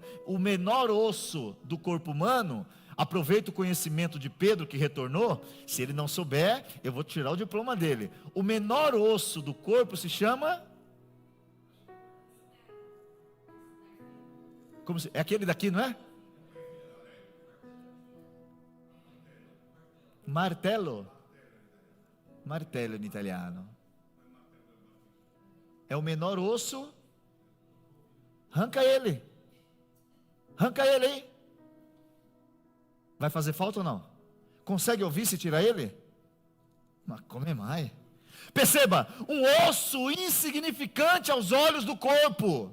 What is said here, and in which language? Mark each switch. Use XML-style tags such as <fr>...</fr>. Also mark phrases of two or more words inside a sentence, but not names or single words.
<pt>O menor osso do corpo humano, aproveita o conhecimento de Pedro que retornou. Se ele não souber, eu vou tirar o diploma dele. O menor osso do corpo se chama, é aquele daqui, não é? Martello. Martello em italiano. É o menor osso. Arranca ele. Arranca ele aí. Vai fazer falta ou não? Consegue ouvir se tirar ele? Mas come mais. Perceba, um osso insignificante aos olhos do corpo.</pt>